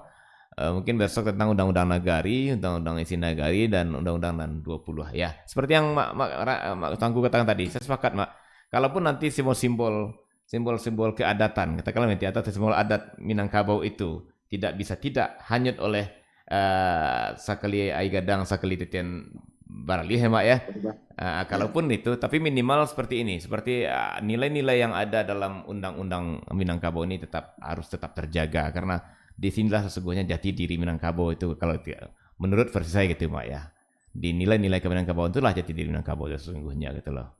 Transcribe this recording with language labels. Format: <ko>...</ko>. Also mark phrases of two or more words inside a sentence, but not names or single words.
<id>Mungkin besok tentang undang-undang nagari, undang-undang isi nagari, dan undang-undang nan 20 ya. Seperti yang Mak Tuanku katakan tadi, saya sepakat, Mak. Kalaupun nanti simbol keadatan, katakanlah nanti atau simbol adat Minangkabau itu tidak hanyut oleh</id> <min>sakali ai gadang sakali titian barali</min> <id>Mak ya. Kalaupun itu, tapi minimal seperti ini, seperti nilai-nilai yang ada dalam undang-undang Minangkabau ini harus tetap terjaga, karena disinilah sesungguhnya jati diri Minangkabau itu, kalau menurut versi saya gitu, Mak ya. di nilai-nilai Minangkabau itulah jati diri Minangkabau sesungguhnya gitu loh.</id>